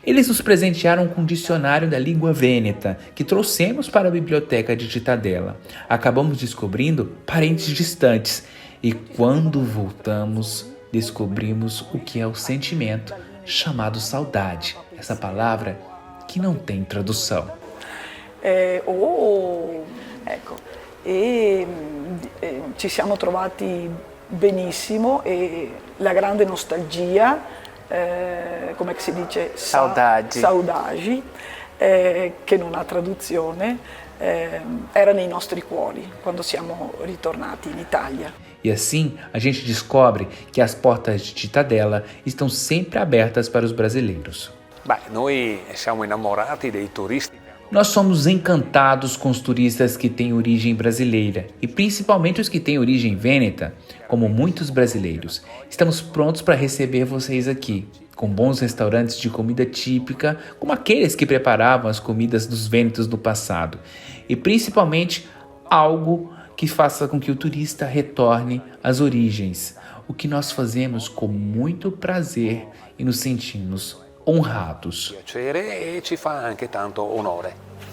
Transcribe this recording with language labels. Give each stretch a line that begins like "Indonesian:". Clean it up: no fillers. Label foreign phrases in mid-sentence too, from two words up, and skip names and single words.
Portuguese: Eles nos presentearam com um dicionário da língua vêneta, que trouxemos para a biblioteca de Cittadella. Acabamos descobrindo parentes distantes e quando voltamos, descobrimos o que é o sentimento chamado saudade. Essa palavra que não tem tradução.
Italian: Ecco, ci siamo trovati benissimo e la grande nostalgia, come si dice? Saudade, che non ha traduzione, era nei nostri cuori quando siamo ritornati in Italia.
Portuguese: E assim, a gente descobre que as portas de Cittadella estão sempre abertas para os brasileiros.
Italian: Noi siamo innamorati dei turisti.
Portuguese: Nós somos encantados com os turistas que têm origem brasileira e principalmente os que têm origem vêneta, como muitos brasileiros. Estamos prontos para receber vocês aqui, com bons restaurantes de comida típica, como aqueles que preparavam as comidas dos vênetos no passado, e principalmente algo que faça com que o turista retorne às origens, o que nós fazemos com muito prazer e nos sentimos honrados.
Italian: Piacere e ci fa anche tanto onore.